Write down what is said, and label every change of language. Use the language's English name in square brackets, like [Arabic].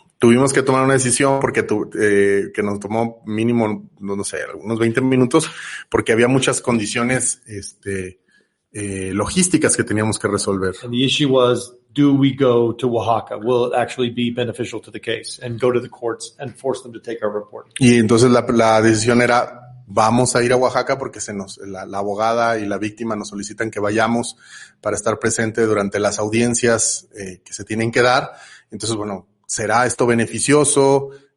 [Spanish] Tuvimos que tomar una decisión porque que nos tomó mínimo, no sé, unos 20 minutos porque había muchas condiciones logísticas que teníamos que resolver. [English] And the issue was, do we go to Oaxaca? Will it actually be beneficial to the case? And go to the courts and force them to take our report. [Spanish] Y entonces la decisión era, vamos a ir a Oaxaca porque la abogada y la víctima nos solicitan que vayamos para estar presente durante las audiencias que se tienen que dar. Entonces, bueno, ¿será esto beneficioso?